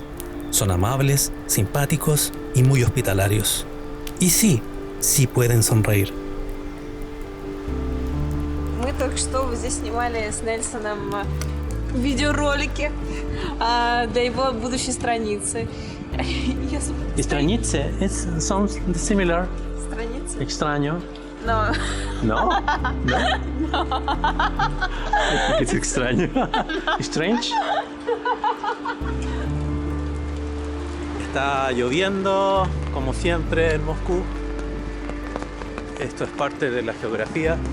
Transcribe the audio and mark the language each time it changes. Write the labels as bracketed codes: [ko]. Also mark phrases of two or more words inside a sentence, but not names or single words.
[es] Son amables, simpáticos y muy hospitalarios. Y sí pueden sonreír. [ru] Мы только что здесь снимали с Нельсоном видеоролики для его будущей страницы. Я Страницы, [en] it sounds similar. [ru] страницы? [es] Extraño. No. No? No? Es extraño. [en] Strange. [es] Está lloviendo, como siempre en Moscú. Esto es parte de la geografía.